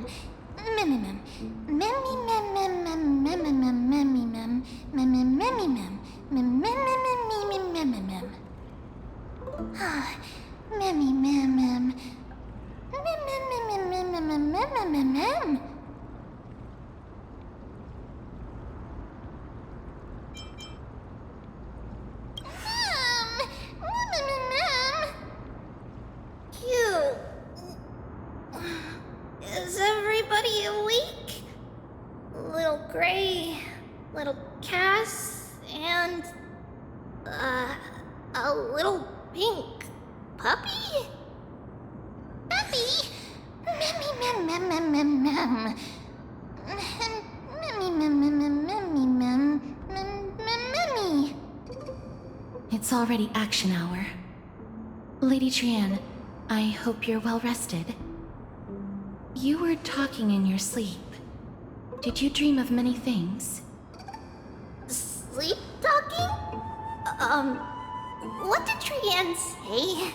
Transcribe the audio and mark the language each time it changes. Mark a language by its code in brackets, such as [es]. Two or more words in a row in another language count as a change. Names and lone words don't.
[en] Memmy mem. Memmy mem mem mem memmy mem memmy mem. Memmy memmy mem. Mem mem mem mem mem mem mem. Ah, memmy mem mem. Mem mem mem mem mem mem mem mem mem. Is everybody awake? Little Gray, little Cass, and a little pink puppy? Puppy? Memmy mem mem mem mem mem. Memmy mem mem mem memmy mem mem mem memmy. It's already action hour. Lady Trianne, I hope you're well rested. You were talking in your sleep. Did you dream of many things? Sleep talking? What did Trianne say?